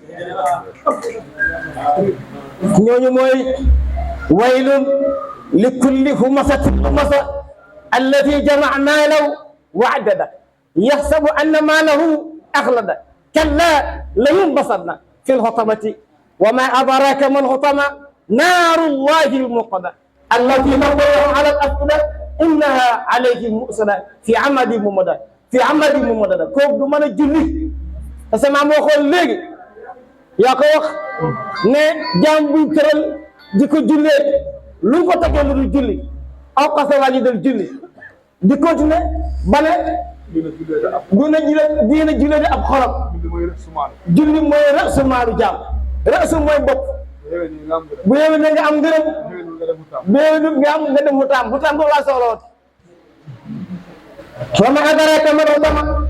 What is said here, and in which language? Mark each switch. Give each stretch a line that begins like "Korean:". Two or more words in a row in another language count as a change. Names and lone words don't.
Wolof: ñooñu mooy
Arabic: ويل لكل همزة لمزة التي جمع ماله وعدده يحسب أن ماله أخلده كلا لينبذن في الحطمة وما أدراك ما الحطمة نار الله الموقدة التي تطلع على الأفئدة إنها عليهم مؤصدة في عمد ممدد
Wolof: kooku du mën a julli
French: parce que
Wolof: maa moo xool léegi yaa ko wax ne jaam buñ tëral di ko jullee luñ ko tegee lu dul julli aw xase waa ji del julli di continuer ba ne diina jullee di ab xolam julli mooy rësu maalu jaam rësu mooy bopp bu yéwee ne nga am ngërëm bu yéwee nga dem xutaam boobu laa soxla woon
Arabic: وما أدراك ما الحطمة